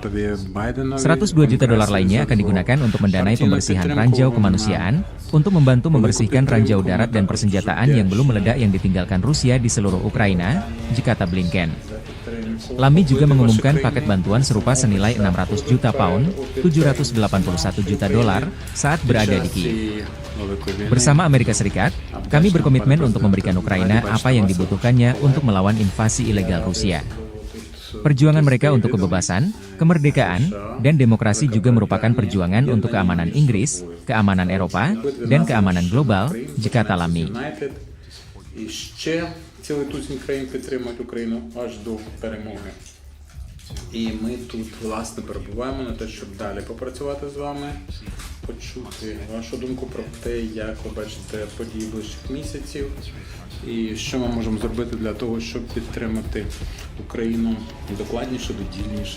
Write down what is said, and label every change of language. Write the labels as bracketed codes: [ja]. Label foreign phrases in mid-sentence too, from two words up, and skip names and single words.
[id] $102 juta lainnya akan digunakan untuk mendanai pembersihan ranjau kemanusiaan, untuk membantu membersihkan ranjau darat dan persenjataan yang belum meledak yang ditinggalkan Rusia di seluruh Ukraina, kata Blinken. Lammy juga mengumumkan paket bantuan serupa senilai 600 juta pound, $781 juta saat berada di Kiev. [uk] Великої війни. [id] Bersama Amerika Serikat, kami berkomitmen untuk memberikan Ukraina apa yang dibutuhkannya untuk melawan invasi ilegal Rusia. Perjuangan mereka untuk kebebasan, kemerdekaan, dan demokrasi juga merupakan perjuangan untuk keamanan Inggris, keamanan Eropa, dan keamanan global, jika talami. [uk] І ще цілий тузін країн підтримують Україну аж до перемоги. І ми тут, власне, перебуваємо на те, щоб далі попрацювати з вами, почути вашу думку про те, як ви бачите події ближчих місяців, і що ми можемо зробити для того, щоб підтримати Україну докладніше, додільніше.